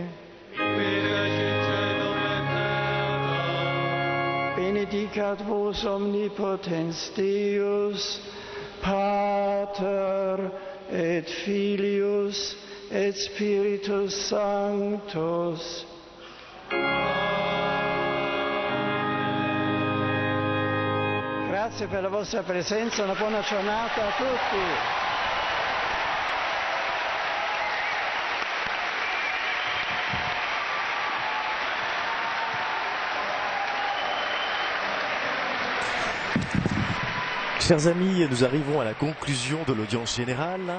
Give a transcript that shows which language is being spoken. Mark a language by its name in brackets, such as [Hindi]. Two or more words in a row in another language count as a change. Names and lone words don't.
[Latin] qui regit caelum et terra, benedicat vos omnipotens Deus, Pater et Filius et Spiritus Sanctus. [Italian] Grazie per la vostra presenza, una buona giornata a tutti. [French] Chers amis, nous arrivons à la conclusion de l'audience générale.